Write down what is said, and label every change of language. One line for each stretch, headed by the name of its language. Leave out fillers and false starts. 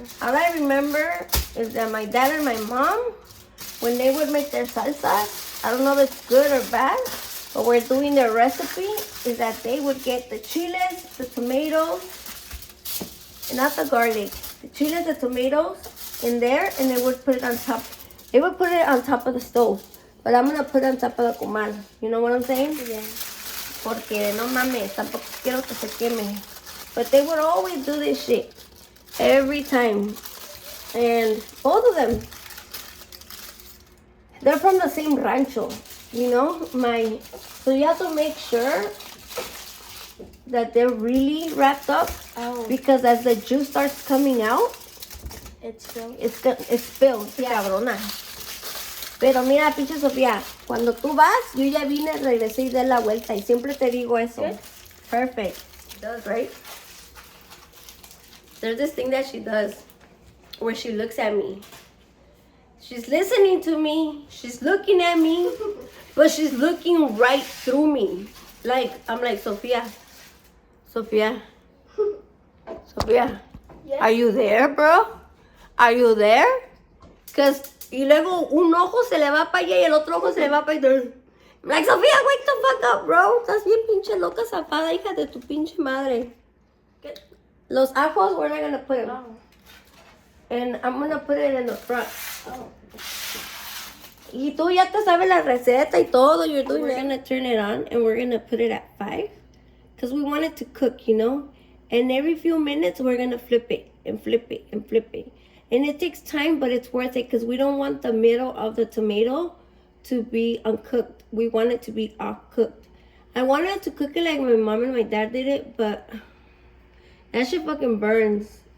English: All I remember is that my dad and my mom, when they would make their salsa, I don't know if it's good or bad, but we're doing their recipe, is that they would get the chiles, the tomatoes, and not the garlic, the chiles, the tomatoes in there, and they would put it on top. They would put it on top of the stove, but I'm gonna put it on top of the comal. You know what I'm saying? Yeah.
Spanish: Porque no mames, tampoco quiero que se queme.
English: But they would always do this shit every time. And both of them, they're from the same rancho, you know? So you have to make sure that they're really wrapped up. Oh. Because as the juice starts coming out, It's spilled. it's spilled.
Spanish: Sí, cabrona. Pero mira, pinche Sofía, cuando tú vas, yo ya vine, regresé y di la vuelta. Y siempre te digo eso.
English: Good. Perfect. She does, right? There's this thing that she does where she looks at me. She's listening to me. She's looking at me. But she's looking right through me. Like, I'm like, Sophia. Sophia. Yes. Are you there, bro? Are you there? Because...
Spanish: Y luego un ojo se le va para allá y el otro ojo se le va para allá.
English: I'm like, Sophia, wake the fuck up, bro.
Spanish: Estás bien pinche loca, zafada, hija de tu pinche madre. Los ajos,
English: we're not going to put them. Oh. And I'm going to put it in the front. Oh.
Spanish: Y tú ya te sabes la receta y todo.
English: We're going to turn it on and we're going to put it at 5. Because we want it to cook, you know. And every few minutes, we're going to flip it and flip it and flip it. And it takes time, but it's worth it because we don't want the middle of the tomato to be uncooked. We want it to be all cooked. I wanted to cook it like my mom and my dad did it, but that shit fucking burns.